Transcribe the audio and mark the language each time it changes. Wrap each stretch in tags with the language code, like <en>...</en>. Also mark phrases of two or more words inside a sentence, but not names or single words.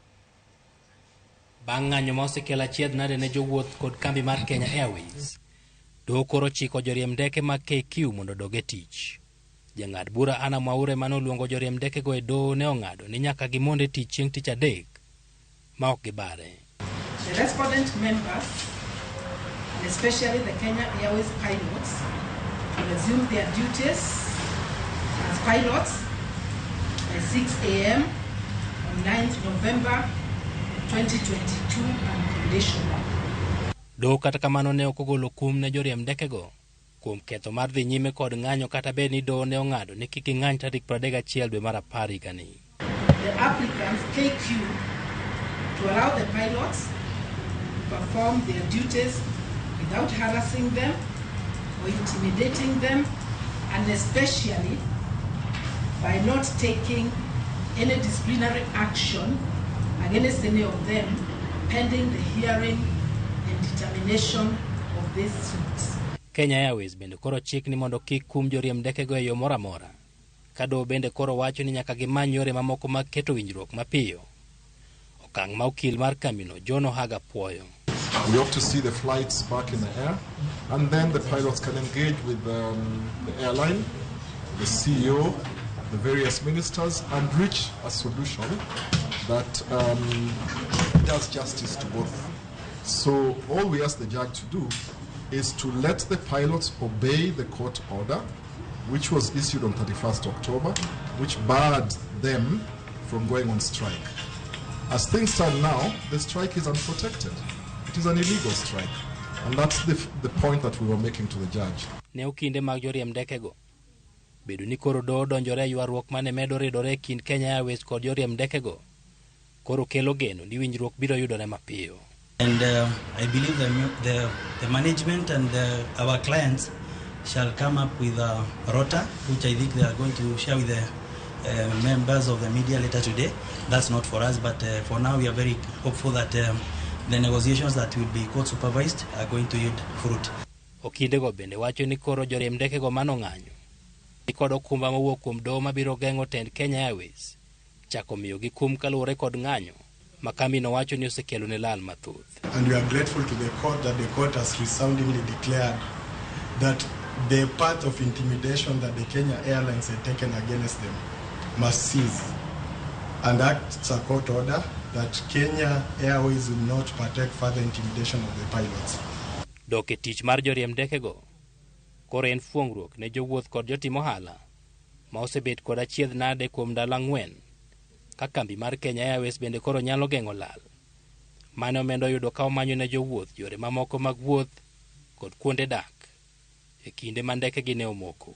<luo>Bang' ng'anyo ma osekelo achiedh nade ne jowuoth kod kambi mar Kenya Airways, doho koro chiko joriemb ndeke mag KQ mondo dog e tich. Jang'ad bura Ana Mwaure manoluongo joriemb ndekego e doho ne ong'ado ni nyaka gimonde tich chieng' tich adek ma ok gibare.</luo> <en>The respondent members, and especially the Kenya Airways pilots, will resume their duties as pilots by 6 a.m. on 9th November 2022 unconditional.</en> <luo>Doho kata kamano ne okogolo kum ne joriemb ndekego kuom ketho mar dhi nyime kod ng'anyo kata bed ni doho ne ong'ado ni kik ng'any tarik 31 dwe mar 10 higani.</luo> <en>The applicants KQ to allow the pilots to perform their duties without harassing them or intimidating them, and especially by not taking any disciplinary action against any of them pending the hearing and determination of these suits.</en> <luo>Kenya Airways bende koro chik ni mondo kik kum joriemb ndekego e yo moro amora. Ka doho bende koro wacho ni nyaka gimany yore mamoko mag keto winjruok mapiyo. Okang' ma okil mar kambino John Ohaga puoyo.</luo> <en>We hope to see the flights back in the air, and then the pilots can engage with the airline, the CEO, the various ministers, and reach a solution that does justice to both. So all we ask the judge to do is to let the pilots obey the court order, which was issued on 31st October, which barred them from going on strike. As things stand now, the strike is unprotected. It is an illegal strike. And that's the point that we were making to the judge.</en> <luo>Ne okinde mag joriemb ndekego bedo ni koro doho donjore ywaruok mane medo ridore kind Kenya Airways kod joriemb ndekego koro kelo geno ni winjruok biro yudore mapiyo.</luo> <en>And I believe the management and our clients shall come up with a rota, which I think they are going to share with the members of the media later today. That's not for us, but for now we are very hopeful that the negotiations that will be court supervised are going to yield fruit.</en> <luo>Okindego bende wacho ni koro joriemb ndekego mano ng'anyo kod okumba mawuok kuom doho mabiro geng'o tend Kenya Airways chako miyo gi kum kaluwore kod ng'anyo ma kambino wacho ni osekelo ne lal mathoth.</luo> <en>And we are grateful to the court that the court has resoundingly declared that the part of intimidation that the Kenya Airlines had taken against them must cease, and acts a court order that Kenya Airways will not partake further intimidation of the pilots.</en> <luo>Dok e tich mar joriemb ndekego koro en fuong'ruok ne jowuoth kod jotim ohala ma osebet kod achiedh nade kuom ndalo 4 ka kambi mar Kenya Airways bende koro nyalo geng'o lal mane omendo yudo ka omanyo ne jowuoth yore mamoko mag wuoth kod kuonde dak e kinde ma ndekegi ne omoko.</luo>